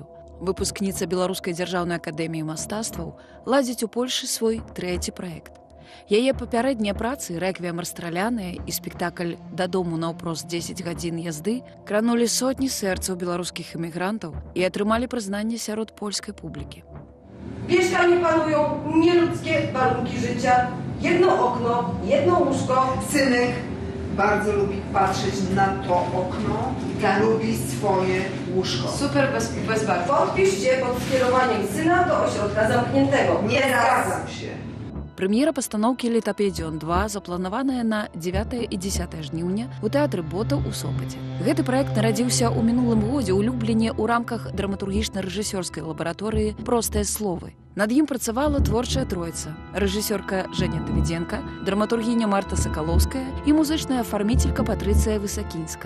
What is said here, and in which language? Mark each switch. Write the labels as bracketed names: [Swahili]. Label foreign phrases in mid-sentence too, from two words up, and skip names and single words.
[Belarusian] Выпускніца Беларускай дзяржаўнай акадэміі мастацтваў ладзіць у Польшы свой 3-й праект. Яе папярэднія працы «Рэквіем расстраляная» і спектакль «Дадому наўпрост 10 гадзін язды» кранулі сотні сэрцаў беларускіх эмігрантаў і атрымалі прызнанне сярод польскай публікі. [Polish] W mieszkaniu panują nieludzkie warunki życia. Jedno okno, jedno łóżko. Synek bardzo lubi patrzeć na to okno, lubi swoje łóżko. Super bez barw. Podpiszcie pod skierowaniem syna do ośrodka zamkniętego. Nie zgadzam się. [Belarusian] Прэм'ера пастаноўкі «Літапэдыён 2» запланаваная на 9 і 10 жніўня ў тэатры Бота ў Сопаце. Гэты праект нарадзіўся ў мінулым годзе ў Любліне ў рамках драматургічна-рэжысёрскай лабараторыі «Простыя словы». Над ім працавала творчая троіца – рэжысёрка Жэня Давідзенка, драматургіня Марта Сакалоўская і музычная афарміцелька Патрыцыя Высакінска.